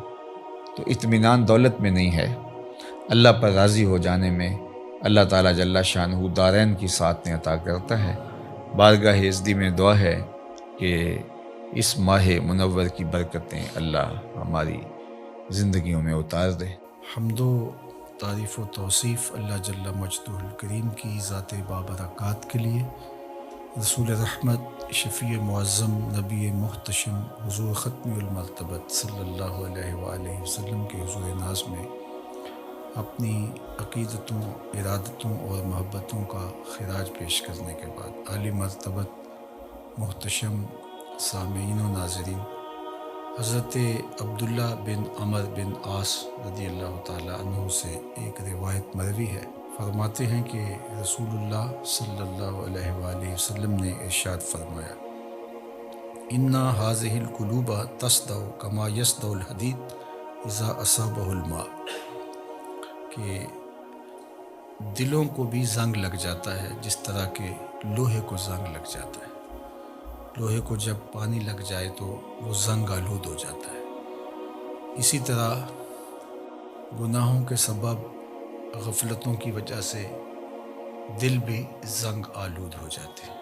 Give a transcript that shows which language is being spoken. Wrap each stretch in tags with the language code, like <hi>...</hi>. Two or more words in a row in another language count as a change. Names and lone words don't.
<ur>تو اطمینان دولت میں نہیں ہے، اللہ پر راضی ہو جانے میں اللہ تعالیٰ جل شانہ دارین کی ساتھ عطا کرتا ہے۔ بارگاہ عزدی میں دعا ہے کہ اس ماہ منور کی برکتیں اللہ ہماری زندگیوں میں اتار دے۔ حمد و تعریف و توصیف اللہ جل مجدہ الکریم کی ذات بابرکات کے لیے، رسول رحمت شفیع معظم نبی محتشم حضور ختم المرتبت</ur> <ar>صلی اللہ علیہ وآلہ وسلم</ar> <ur>کے حضور ناز میں اپنی عقیدتوں، ارادتوں اور محبتوں کا خراج پیش کرنے کے بعد عالی مرتبت محتشم سامعین و ناظرین، حضرت عبداللہ بن عمر بن عاص</ur> <ar>رضی اللہ تعالیٰ عنہ</ar> <ur>سے ایک روایت مروی ہے، فرماتے ہیں کہ رسول اللہ</ur> <ar>صلی اللہ علیہ وآلہ وسلم</ar> <ur>نے ارشاد فرمایا،</ur> <ar>اِنَّ هَذِهِ الْقُلُوبَ تَصْدَعُ كَمَا يَصْدَعُ الْحَدِيدُ إِذَا أَصَابَهُ الْمَاءُ،</ar> <ur>کہ دلوں کو بھی زنگ لگ جاتا ہے جس طرح کہ لوہے کو زنگ لگ جاتا ہے، لوہے کو جب پانی لگ جائے تو وہ زنگ آلود ہو جاتا ہے، اسی طرح گناہوں کے سبب، غفلتوں کی وجہ سے دل بھی زنگ آلود ہو جاتے ہیں۔</ur>